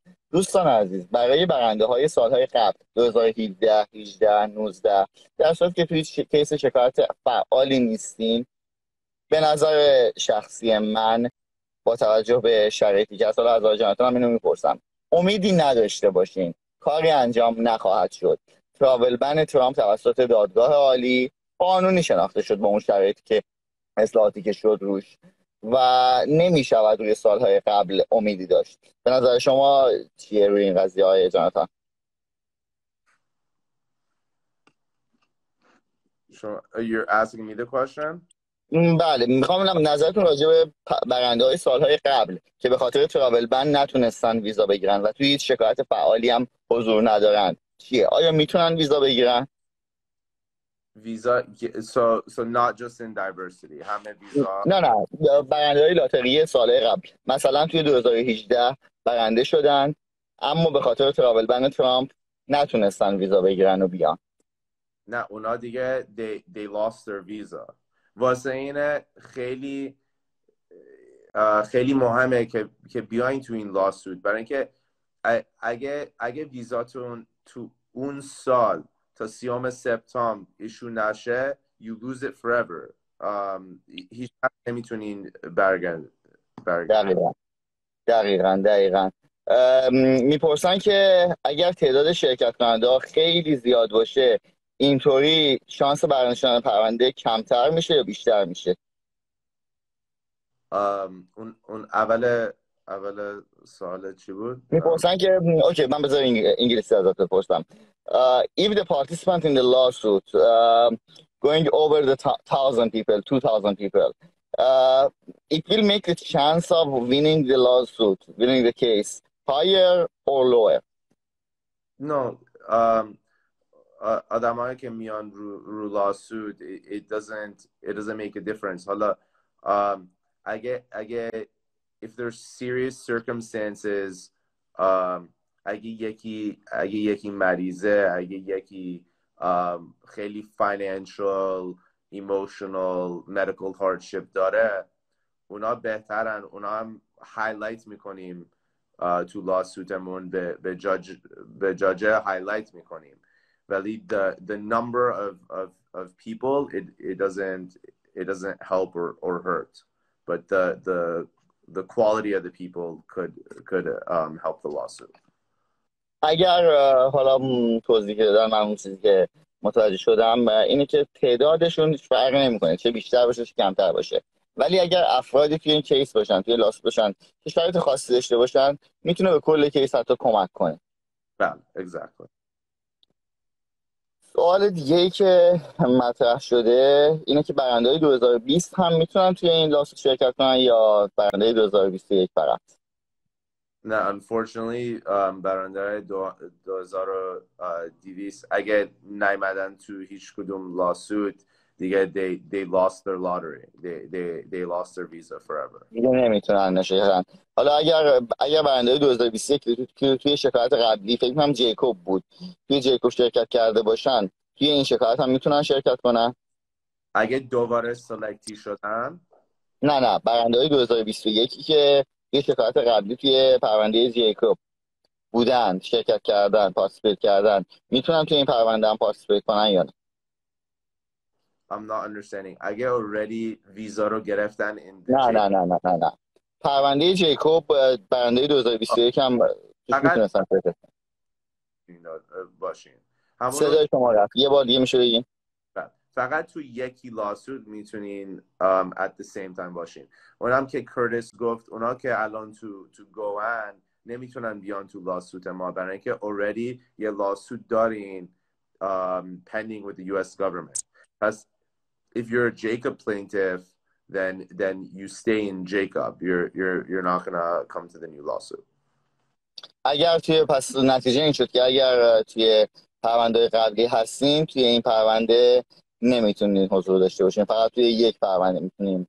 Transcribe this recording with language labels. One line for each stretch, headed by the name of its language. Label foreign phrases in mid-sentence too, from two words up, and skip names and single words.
Persian: دوستان عزیز، برای برنده های سالهای قبل 2017 18 19 در صورتی که توی کیس شکایت فعالی نیستین، به نظر شخصی من با توجه به شرایطی که اصلا از آقای جاناتان اینو میپرسم، امیدی نداشته باشین، کاری انجام نخواهد شد. تراول بن ترامپ توسط دادگاه عالی قانونی شناخته شد با اون شرایطی که اصلاحاتی که شد روش و نمی شود روی سالهای قبل امیدی داشت. به نظر شما چیه روی این قضیه های جاناتان؟
English: You're asking me the question?
Persian: بله، میخوام ببینم نظرتون راجع به برنده های سالهای قبل که به خاطر تراول بن نتونستن ویزا بگیرن و توی هیچ شکایت فعالی هم حضور ندارن چیه؟ آیا میتونن ویزا بگیرن؟
English: ویزا so not just in diversity
Persian: همه ویزا. نه برنده های لاتری سال قبل مثلا توی 2018 برنده شدن اما به خاطر تراول بن ترامپ نتونستن ویزا بگیرن و بیان. نه اونا دیگه
English: they lost their visa.
Persian: واسه اینه خیلی مهمه که بیاین تو این لاسوت، برای اینکه اگه ویزاتون تو اون سال تا 30 سپتامبر ایشو نشه
English: you lose it forever.
Persian: هیچ نمیتونین برگردن. دقیقاً. میپرسن که اگر تعداد شرکت کننده خیلی زیاد باشه اینطوری شانس برنده شدن پرونده کمتر میشه یا بیشتر میشه؟ اون اول سوال چی بود؟ میپرسن که اوکی من بذار انگلیسی ازت بپرسم.
English: If the participant in the lawsuit going over the 1,000 people, 2,000 people, it will make the chance of winning the lawsuit, winning the case higher or lower? No.
Persian: آدمایی که میان رو
English: lawsuit it doesn't make a difference.
Persian: حالا اگه
English: if there's serious circumstances
Persian: اگه یکی مریضه، اگه یکی خیلی
English: financial emotional medical hardship
Persian: داره اونا بهترن، اونا هم highlight میکنیم تو lawsuitمون به جاج highlight میکنیم، ولی
English: the number of people it doesn't help or hurt, but the quality of the people could help the lawsuit.
Persian: اگر حالا توضیح دادم من اون چیزی که متوجه شدم اینه که تعدادشون فرق نمیکنه چه بیشتر باشه چه کمتر باشه، ولی اگر افرادی توی این کیس باشن توی لاسوت باشن که شرایط خاصی داشته باشن میتونه به کل کیس حتی کمک کنه. بله exactly. سوال دیگه ای که مطرح شده اینه که برنده‌های 2020 هم میتونن توی این لاسوت شرکت کنن یا برنده 2021 فقط؟ نه unfortunately برنده 2200 اگه نیمدن تو هیچ کدوم لاسوت دیگه
English: they lost their lottery, they lost their visa forever.
Persian: دیگه نمیتونن نشن. حالا اگر برنده 2021 توی شکایت قبلی فکر کنم جیکوب بود توی جیکوب شرکت کرده باشن توی این شکایت هم میتونن شرکت کنن؟ اگه دوباره سلکتی شدن؟ نه برنده 2021 که توی شکایت قبلی توی پرونده جیکوب بودن شرکت کردن پارتیسیپیت کردن میتونن توی این پرونده هم پارتیسیپیت کنن یا نه؟
English: I'm not understanding.
Persian: اگه already ویزا رو گرفتن نه پرونده جیکوب برنده 2021 هم میتونستن شرکت باشین. صدای شما رفت یه بار دیگه میشه بگین؟ فقط تو یکی لاسوت میتونین
English: at the same time
Persian: باشین. اونم که کورتیس گفت اونا که الان تو گوان نمیتونن بیان تو لاسوت ما برای اینکه already یه لاسوت دارین
English: pending with the US government. پس if you're a Jacob plaintiff then you stay in Jacob. You're not gonna come to the new lawsuit.
Persian: اگر توی پس نتیجه این شد که اگر توی پرونده قبلی هستیم توی این پرونده نمیتونید حضور داشته باشین، فقط توی یک پرونده میتونیم.